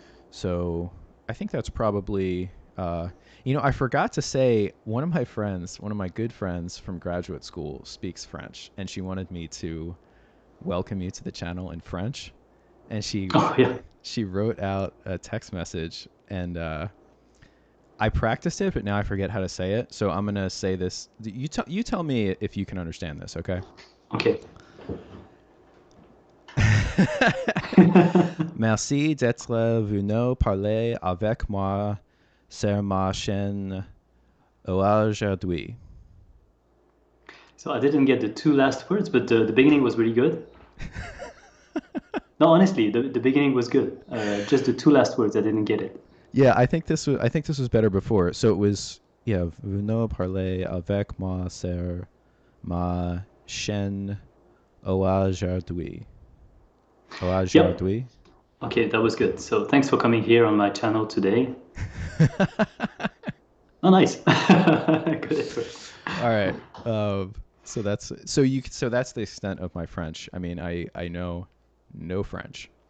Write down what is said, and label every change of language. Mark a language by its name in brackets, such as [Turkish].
[English] So I think that's probably. I forgot to say one of my good friends from graduate school speaks French, and she wanted me to welcome you to the channel in French, and Oh yeah. she wrote out a text message, and I practiced it, but now I forget how to say it. So I'm gonna say this. You tell me if you can understand this, okay? Okay. [French] Merci d'être venu parler avec moi sur ma chaîne aujourd'hui. [English] So I didn't get the two last words, but the beginning was really good. No, honestly, the beginning was good. Just the two last words, I didn't get it. Yeah, I think this was better before. So it was, yeah, [French] venez parler avec moi sur ma chaîne aujourd'hui. [English] Yep. [French] Aujourd'hui. [English] Okay, that was good. So thanks for coming here on my channel today. Oh, nice. Good effort. All right. So that's the extent of my French. I mean, I know no French.